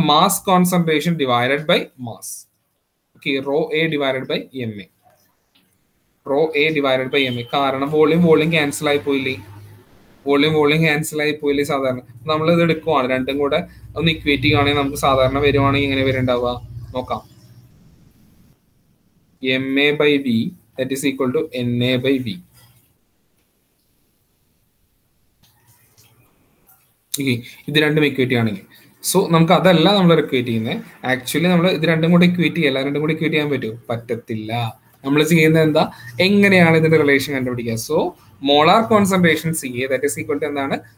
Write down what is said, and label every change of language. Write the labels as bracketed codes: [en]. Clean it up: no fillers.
[en] Mass concentration divided by mass. Okay, rho A divided by MA. [ml] Raw A divided by MA. കാരണം volume cancel ആയി പോയില്ലേ? Volume cancel ആയി പോയില്ലേ? സാധാരണ നമ്മൾ ഇത് എടുക്കുവാണ്, രണ്ടും കൂടെ ഒന്ന് ഇക്വേറ്റ് ചെയ്യുകയാണെങ്കിൽ നമുക്ക് സാധാരണ വരുവാണെങ്കിൽ എങ്ങനെ വരുന്നുണ്ടാവുക നോക്കാം. [en] MA by V that is equal to NA by V. [ml] ഇത് രണ്ടും ഇക്വേറ്റ് ആണെങ്കിൽ സോ നമുക്ക് അതല്ല നമ്മൾ ഇക്വേറ്റ് ചെയ്യുന്നത്. ആക്ച്വലി നമ്മൾ ഇത് രണ്ടും കൂടെ ഇക്വേറ്റ് ചെയ്യല്ല. രണ്ടും കൂടെ ഇക്വേറ്റ് ചെയ്യാൻ പറ്റുമോ? പറ്റത്തില്ല. നമ്മൾ ചെയ്യുന്നത് എന്താ? എങ്ങനെയാണ് ഇതിന്റെ റിലേഷൻ കണ്ടുപിടിക്കുക? [en] so molar concentration CA that is equal to [ml] എന്താണ്?